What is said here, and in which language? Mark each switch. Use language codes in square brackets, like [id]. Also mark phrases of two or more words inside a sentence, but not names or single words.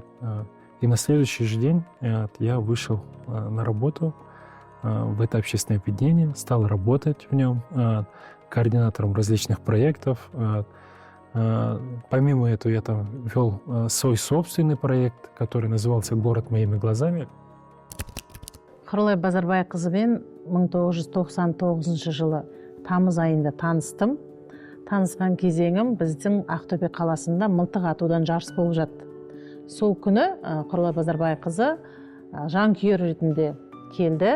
[ru] И на следующий же день я вышел на работу в это общественное объединение, стал работать в нем координатором различных проектов. Помимо этого я там вел свой собственный проект, который назывался «Город моими глазами». [kk] Құралай Базарбайқызымен 1999 жылы тамыз айында таныстым. Танысқан кезеңім біздің Ақтөбе қаласында мылтық атудан жарыс болып жатты. Сол күні Құралай Базарбайқызы жанкүйер ретінде келді.